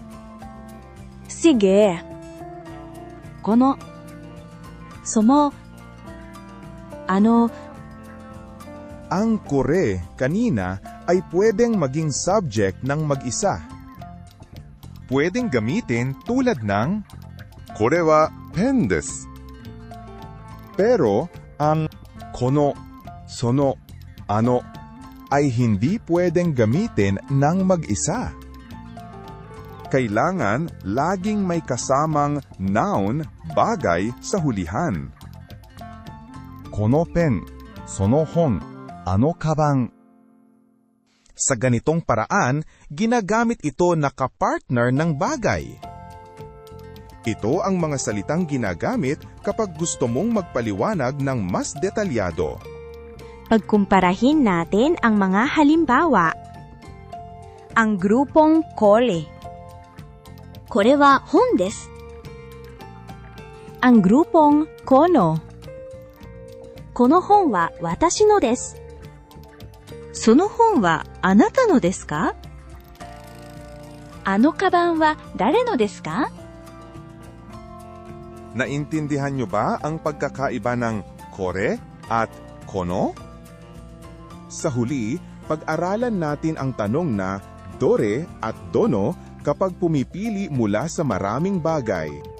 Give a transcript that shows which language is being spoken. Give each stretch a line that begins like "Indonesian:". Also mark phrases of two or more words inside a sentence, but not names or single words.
Filipino: Sige. Kono. Somo. Ang kore kanina ay pwedeng maging subject ng mag-isa. Pwedeng gamitin tulad ng
Japanese: これはペンです.
Filipino: Pero ang
Japanese: この、その、あの
Filipino: ay hindi pwedeng gamitin ng mag-isa. Kailangan laging may kasamang noun, bagay sa hulihan.
Japanese: このペン、その本、あのかばん.
Filipino: Sa ganitong paraan, ginagamit ito na kapartner ng bagay. Ito ang mga salitang ginagamit kapag gusto mong magpaliwanag ng mas detalyado. Pagkumparahin natin ang mga halimbawa. Ang grupong kore.
Japanese: これは本です.
Filipino: Ang grupong kono.
Japanese: この本は私のです. その本はあなたのですか? あのかばんは誰のですか?
Filipino: Naintindihan nyo ba ang pagkakaiba ng kore at kono? Sa huli, pag-aralan natin ang tanong na dore at dono kapag pumipili mula sa maraming bagay.